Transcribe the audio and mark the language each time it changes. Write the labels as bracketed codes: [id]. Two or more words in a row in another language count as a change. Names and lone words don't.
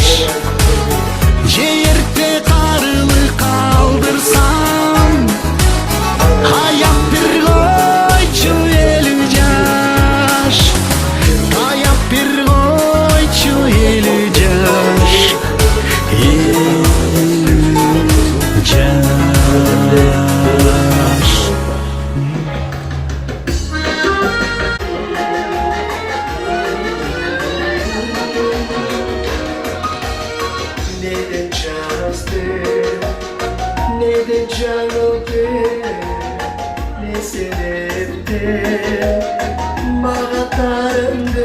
[ky] Же эрте карылык калдырсам, аяп бир койчу элүү жаш. Таяп бир койчу элүү жаш. Элүү жаш. [tr] Neden çaldı, neden çaldı, ne sebepten bana tanındı?